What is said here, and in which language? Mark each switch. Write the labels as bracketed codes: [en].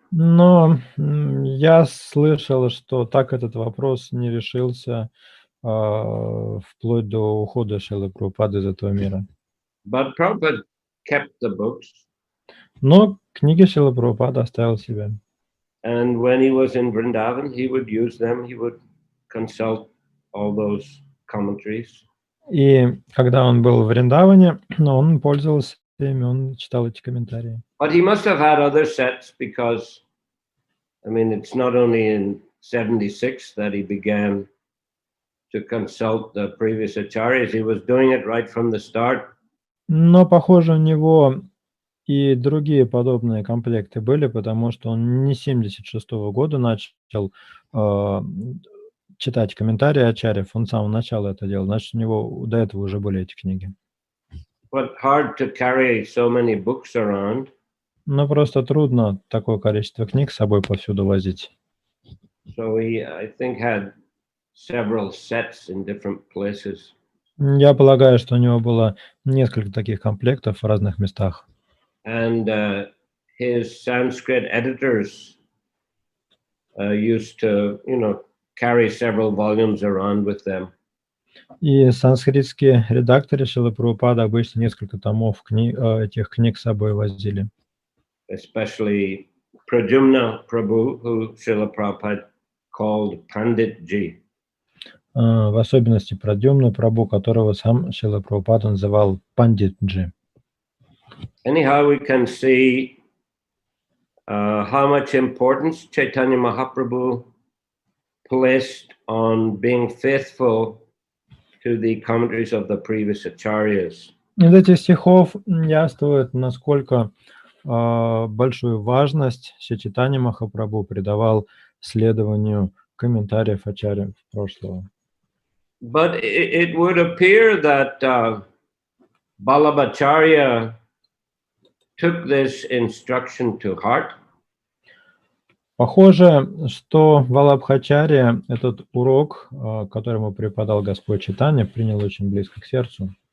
[ru] Но я слышал, что так этот вопрос не решился вплоть до ухода Шрилы Прабхупады из этого мира. [en] But Prabhupada kept the books. [ru] Но книги Шрилы Прабхупады оставил себе. [en] And when he was in Vrindavan, he would use them. He would consult all those commentaries. [ru] И когда он был в Вриндаване, он пользовался ими, он читал эти комментарии. [en] But he must have had other sets because, I mean, it's not only in 76 that he began to consult the previous acharyas. He was doing it right from the start. [ru] Но, похоже, у него и другие подобные комплекты были, потому что он не 76-го года начал читать комментарии ачарьев, он с самого начала это делал, значит, у него до этого уже были эти книги. [en] But hard to carry so many books around. [ru] Но просто трудно такое количество книг с собой повсюду возить. [en] So he, I think, had several sets in different places. [ru] Я полагаю, что у него было несколько таких комплектов в разных местах. [en] And his Sanskrit editors used to, carry several volumes around with them. [ru] И санскритские редакторы Шрилы Прабхупады обычно несколько томов этих книг с собой возили. [en] Especially Pradyumna Prabhu, who Srila Prabhupada called Pandit Ji. [ru] В особенности Прадьюмна Прабху, которого сам Шрила Прабхупада называл Пандит Джи. [en] Anyhow, we can see how much importance Chaitanya Mahaprabhu placed on being faithful to the commentaries of the previous acharyas. [ru] Из этих стихов яствует, насколько большую важность Чайтанья Махапрабху придавал следованию комментариев ачарьев прошлого. [en] But it would appear that Vallabhacharya took this instruction to heart. [ru] Похоже, что Валабхачарья этот урок, который ему преподал Господь Чайтанья, принял очень близко к сердцу.